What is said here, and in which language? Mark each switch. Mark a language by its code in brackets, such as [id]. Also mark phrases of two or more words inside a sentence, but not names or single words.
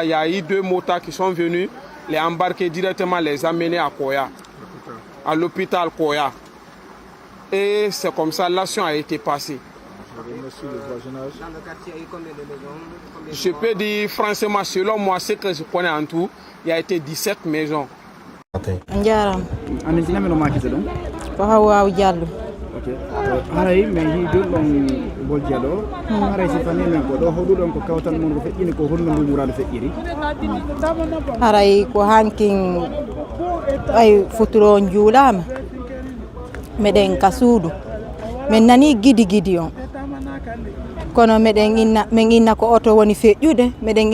[fr] Il y a eu 2 motards qui sont venus les embarquer directement, les amener à Koya, à l'hôpital Koya. Et c'est comme ça l'action a été passée. Je peux dire franchement, selon moi, ce que je connais en tout, il y a été 17 maisons. [ff] haray mais hi dolɗon bolja ɗo haray si fani men ko ɗo hoɗuɗon ko kawtal mon ko feƴƴini ko honno mumuraɗo feƴƴiri haray ko hankin ay futuro juulama meɗen ka suudu min nani gidi gidi on kono min inna ko oto woni feƴƴude meɗen